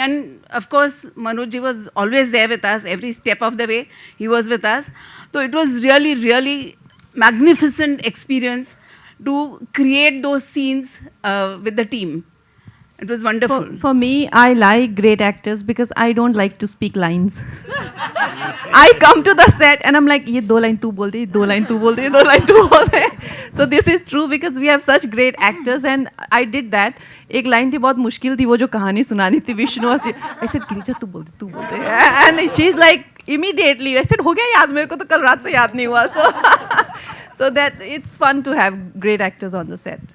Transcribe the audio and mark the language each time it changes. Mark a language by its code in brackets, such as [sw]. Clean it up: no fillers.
[en] And of course, Manoj ji was always there with us. Every step of the way, he was with us. So it was really, really magnificent experience to create those scenes with the team. It was wonderful. For me, I like great actors because I don't like to speak lines. I come to the set and I'm like, [hi] ये 2 line तू बोल दे, ये 2 line तू बोल दे, ये 2 line तू बोल दे. [en] So this is true because we have such great actors and I did that. [hi] एक line थी बहुत मुश्किल थी, वो जो कहानी सुनानी थी विष्णु. [en] I said [hi] गिरिजा तू बोल दे. [en] And she's like immediately. I said [hi] हो गया याद, मेरे को तो कल रात से याद नहीं हुआ. [en] So that it's fun to have great actors on the set.